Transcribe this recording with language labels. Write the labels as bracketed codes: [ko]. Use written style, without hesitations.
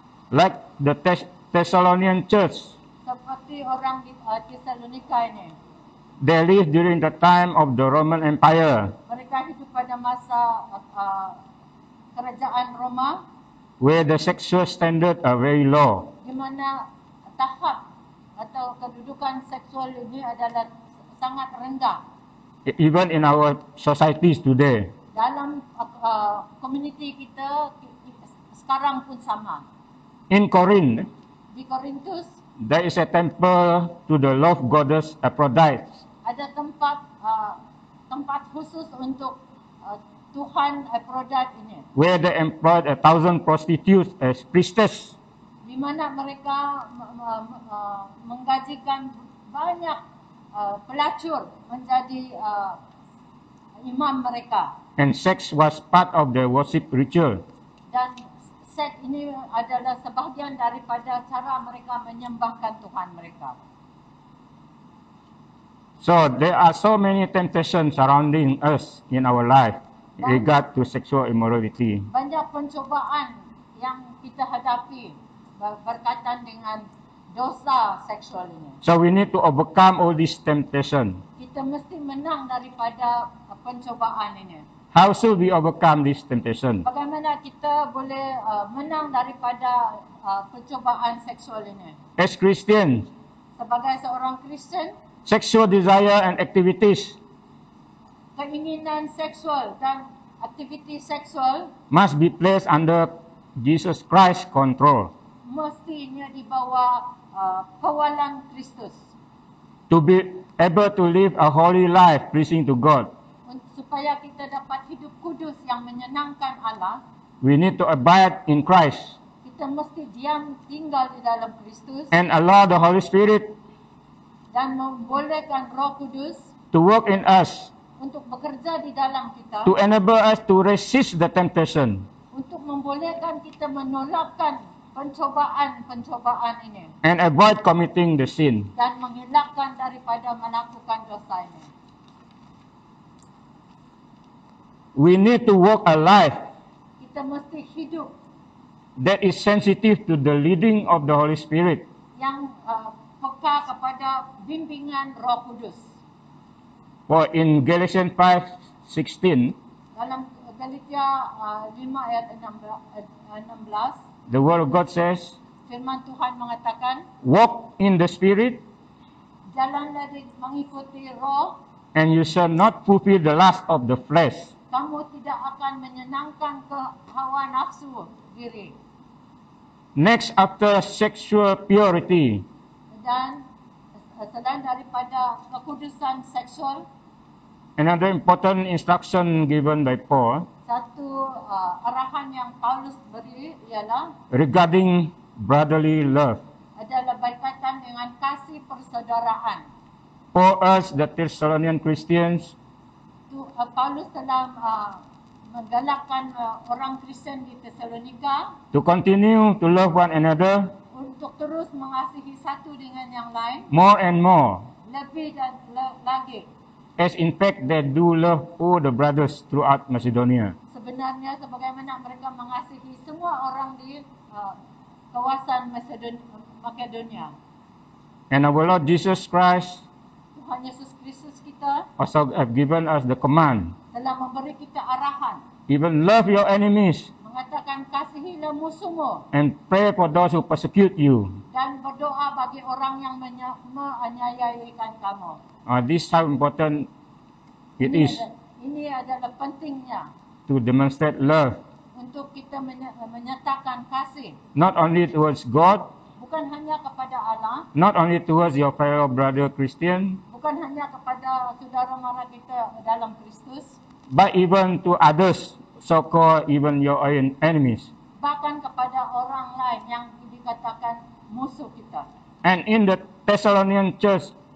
[en] Like the Thessalonian church, [ms] Seperti orang di Tesalonika ini, [en] they lived during the time of the Roman Empire, [ms] mereka hidup pada masa kerajaan Roma [en] where the sexual standards are very low. [ms] di mana tahap atau kedudukan seksual ini adalah sangat rendah. [en] Even in our societies today, [ms] Dalam komuniti kita sekarang pun sama. [en] in Corinth, [ms] Di Korintus [en] there is a temple to the love goddess Aphrodite, [ms] ada tempat khusus untuk Tuhan Aphrodite ini, [en] where they employed 1,000 prostitutes as priestess. [ms] di mana mereka menggajikan banyak pelacur menjadi imam mereka, [en] And sex was part of their worship ritual. [ms] dan seks ini adalah sebahagian daripada cara mereka menyembahkan Tuhan mereka. [en] So there are so many temptations surrounding us in our life in regard to sexual immorality. [ms] Banyak pencobaan yang kita hadapi berkaitan dengan dosa seksual ini. [en] So we need to overcome all these temptations. [ms] Kita mesti menang daripada pencobaan ini. [en] How should we overcome this temptation? [ms] Bagaimana kita boleh menang daripada pencobaan seksual ini? [en] As Christians, [ms] Sebagai seorang Kristen, [en] sexual desire and activities [ms] keinginan seksual dan aktiviti seksual [en] must be placed under Jesus Christ's control [ms] mestinya di bawah kawalan Kristus [en] to be able to live a holy life pleasing to God. [ms] supaya kita dapat hidup kudus yang menyenangkan Allah. [en] We need to abide in Christ [ms] Kita mesti diam tinggal di dalam Kristus [en] and allow the Holy Spirit [ms] dan membolehkan Roh Kudus [en] to work in us [ms] untuk bekerja di dalam kita, [en] to enable us to resist the temptation [ms] untuk membolehkan kita menolakkan pencobaan-pencobaan ini [en] and avoid committing the sin. [ms] dan mengelakkan daripada melakukan dosa ini. [en] We need to walk a life [ms] Kita mesti hidup [en] that is sensitive to the leading of the Holy Spirit. [ms] yang peka kepada bimbingan Roh Kudus. [en] For in Galatians 5:16, [ms] Dalam Galatia 5 ayat 16, [en] the Word of God says, [ms] firman Tuhan mengatakan, [en] walk in the Spirit [ms] jalanlah mengikuti Roh [en] and you shall not fulfill the lust of the flesh. [ms] Kamu tidak akan menyenangkan ke hawa nafsu diri. [en] Next, after sexual purity, [ms] Dan selain daripada kekudusan seksual, [en] another important instruction given by Paul [ms] satu arahan yang Paulus beri ialah [en] regarding brotherly love. [ms] adalah berkaitan dengan kasih persaudaraan. [en] Paul urged the Thessalonian Christians [ms] Paulus telah menggalakkan orang Kristen di Tesalonika [en] to continue to love one another [ms] untuk terus mengasihi satu dengan yang lain [en] more and more, [ms] lebih dan lagi. [en] as in fact they do love all the brothers throughout Macedonia. [ms] Sebenarnya sebagaimana mereka mengasihi semua orang di kawasan Makedonia. [en] And our Lord Jesus Christ [ms] Tuhan Yesus Kristus kita [en] also have given us the command, [ms] telah memberi kita arahan, [en] even love your enemies [ms] mengatakan kasihilah musuhmu [en] and pray for those who persecute you. [ms] dan berdoa bagi orang yang menganiayaikan kamu. [en] This is how important it is [ms] Ini adalah pentingnya [en] to demonstrate love, [ms] untuk kita menyatakan kasih [en] not only towards God, [ms] bukan hanya kepada Allah, [en] not only towards your fellow brother Christian, [ms] bukan hanya kepada saudara mara kita dalam Kristus, [en] but even to others, so-called even your own enemies. [ms] bahkan kepada orang lain yang dikatakan musuh kita. [en] And in the Thessalonian church,